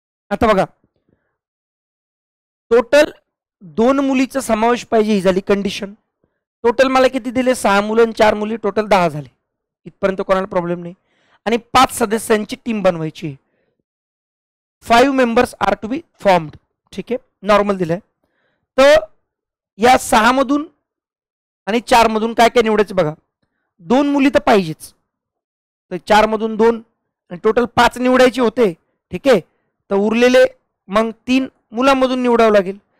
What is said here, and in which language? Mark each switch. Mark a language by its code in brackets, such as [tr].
[mr] आता बघा, टोटल 2 मुलीचा समावेश पाहिजे ही झाली कंडिशन. टोटल मला किती दिले 6 मुलं आणि 4 मुली, टोटल 10 झाले. इथपर्यंत कोणाला प्रॉब्लेम नाही. आणि 5 सदस्यांची टीम बनवायची. [en] 5 members are to be formed. [mr] ठीक आहे, नॉर्मल दिलंय. तर या 6 मधून आणि 4 मधून काय काय निवडायचं बघा. 2 मुली तर पाहिजेच, तर 4 मधून 2 आणि टोटल 5 निवडायचे होते. ठीक आहे, तर उरलेले मग 3 मुलांमधून निवडावं लागेल.